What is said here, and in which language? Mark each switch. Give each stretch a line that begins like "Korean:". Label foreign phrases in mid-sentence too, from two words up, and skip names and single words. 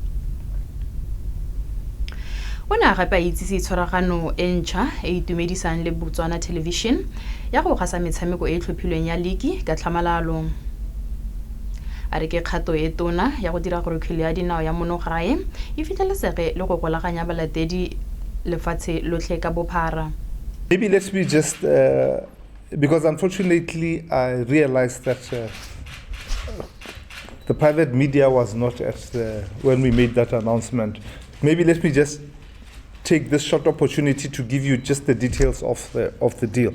Tswana: O ne a gape a itsise tshwaragano e ntšha e itumedisang le Botswana Television ya go gasa metshameko e tlhophilweng ya ligi ka tlhamalalo. A re ke kgato e tona ya go dira gore kgwele ya dinao ya monogae e fitlhelesege le go golaganya balatedi lefatshe lotlhe ka bophara.
English: Maybe let me just, because unfortunately I realized that the private media was not at when we made that announcement. Maybe let me just take this short opportunity to give you just the details of the deal.